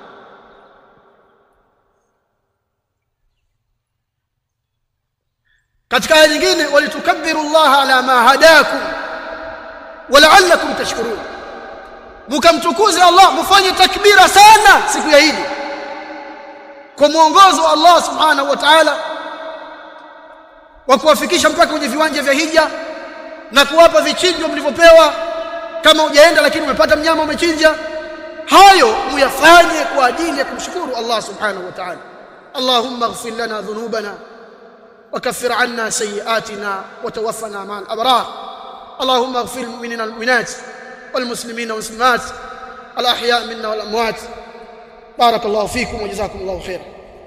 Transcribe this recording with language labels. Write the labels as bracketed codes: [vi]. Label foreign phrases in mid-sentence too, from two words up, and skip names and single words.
[sw] Katika aya nyingine, [ar] ولتكبروا الله على ما هداكم ولعلكم تشكرون, [sw] mkamtukuze Allah, mfanye takbira sana siku ya Eid kwa mwongozo wa Allah [ar] سبحانه وتعالى [sw] wa kuwafikisha mpaka kwenye viwanja vya hija na kuwapa vichinjo mlivyopewa. Kama hujaenda lakini umepata mnyama umechinja, hayo muyafanye kwa ajili ya kumshukuru Allah [ar] سبحانه وتعالى. اللهم اغفر لنا ذنوبنا وكفر عنا سيئاتنا وتوفنا مع الأبرار. اللهم اغفر للمؤمنين والمؤمنات والمسلمين والمسلمات الأحياء منا والأموات. بارك الله فيكم وجزاكم الله خيرا.